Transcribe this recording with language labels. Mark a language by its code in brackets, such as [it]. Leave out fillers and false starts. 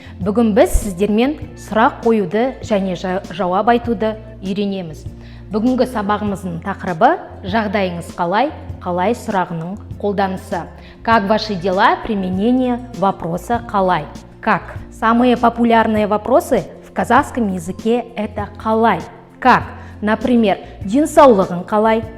[kk] Бүгін біз сіздермен сұрақ қоюды және жауап айтуды үйренеміз. Бүгінгі сабағымыздың тақырыбы жағдайыңыз қалай? Қалай сұрағының қолданысы. [ru] Как ваши дела? Применение вопроса қалай. Как? Самые популярные вопросы в казахском языке это қалай. Как? [kk] Например, денсаулығың қалай?